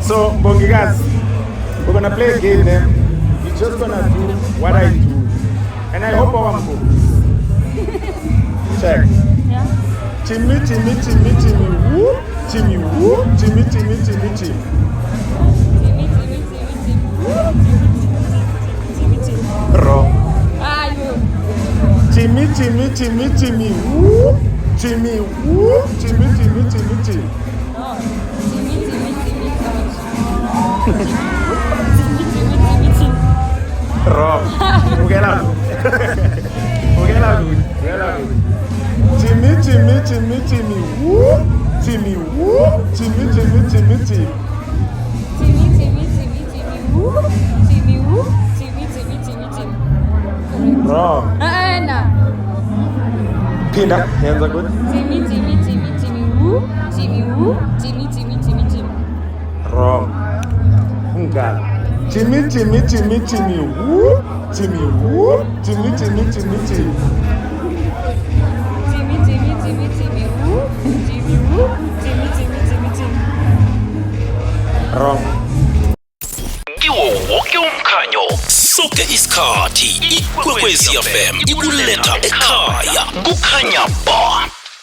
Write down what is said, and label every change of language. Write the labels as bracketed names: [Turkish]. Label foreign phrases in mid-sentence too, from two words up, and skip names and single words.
[English] So, Bongigas, we're gonna play a game then. You're just gonna do what I do. And I hope I'm good. Check. Yeah. Timmy, Timmy, Timmy, Timmy, woo, Timmy, woo, Timmy, Timmy, Timmy, Timmy. Wrong. Ah, you. Timmy, Timmy, Timmy, Timmy, woo, Timmy, woo, Timmy, Timmy, Timmy, Timmy. Wrong. Get out. Get out. Get out. Timmy, Timmy, Timmy, Timmy, woo, Timmy, woo, Timmy, Timmy, Timmy, Timmy. Wrong. Nah. Pinda. Hands are good. Timmy, woo, Timmy, Wrong. Ungal. Timmy, Timmy, Timmy, Timmy, woo, Timmy, woo, Timmy, Timmy, Timmy, Timmy. Wrong. [Zulu] Kiwo wonke umkhanyo sonke isikhathi ikwekwezi FM ikuletha ekhaya kukhanya ba